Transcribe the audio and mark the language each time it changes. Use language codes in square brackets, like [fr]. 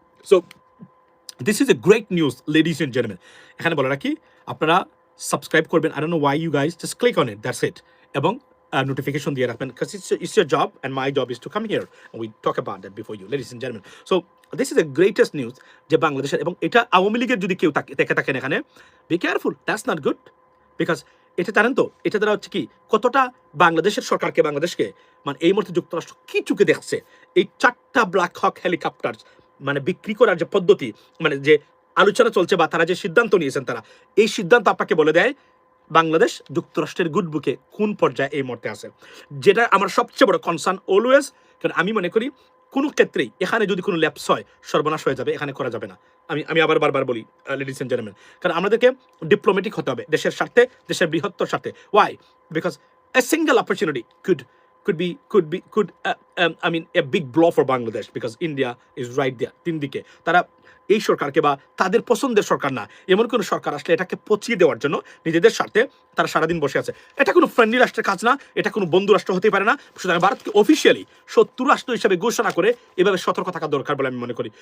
[en] So this is a great news, ladies and gentlemen. [bn] এখানে বলা রাখি, আপনারা সাবস্ক্রাইব করবেন। [en] I don't know why you guys just click on it, that's it. [bn] এবং notification দিয়ে রাখবেন, [en] because it's your job and my job is to come here and we talk about that before you, ladies and gentlemen. So this is the greatest news [bn] যে বাংলাদেশের, এবং এটা আওয়ামী লীগের যদি কেউ দেখে থাকেন এখানে, [en] be careful, that's not good. [bn] Because এটা জানেন তো, এটা দ্বারা হচ্ছে কি, কতটা বাংলাদেশের সরকারকে, বাংলাদেশকে মানে এই মুহূর্তে যুক্তরাষ্ট্র কি চুকে দেখছে। এই 4টা ব্ল্যাক হক হেলিকপ্টার মানে বিক্রি করার যে পদ্ধতি, মানে যে আলোচনা চলছে বা তারা যে সিদ্ধান্ত নিয়েছেন, তারা এই সিদ্ধান্ত আপনাকে বলে দেয় বাংলাদেশ যুক্তরাষ্ট্রের গুড বুকে কোন পর্যায়ে এই মুহূর্তে আছে। যেটা আমার সবচেয়ে বড় কনসার্ন অলওয়েজ, কারণ আমি মনে করি কোনো ক্ষেত্রেই এখানে যদি কোনো ল্যাপস হয়, সর্বনাশ হয়ে যাবে, এখানে করা যাবে না। আমি আবার বারবার বলি, [en] ladies and gentleman, [bn] কারণ আমাদেরকে ডিপ্লোম্যাটিক হতে হবে দেশের স্বার্থে, দেশের বৃহত্তর স্বার্থে। [en] Why? Because a single opportunity could I mean a big blow for Bangladesh, because India is right there. [bn] 3 দিকে তারা এই সরকারকে বা তাদের পছন্দের সরকার না, এমন কোনো সরকার আসলে এটাকে পচিয়ে দেওয়ার জন্য নিজেদের স্বার্থে তারা সারাদিন বসে আছে। এটা কোনো ফ্রেন্ডলি রাষ্ট্রের কাজ না, এটা কোনো বন্ধু রাষ্ট্র হতে পারে না। সুতরাং ভারতকে অফিসিয়ালি শত্রু রাষ্ট্র হিসেবে ঘোষণা করে এভাবে সতর্ক থাকা দরকার বলে আমি মনে করি।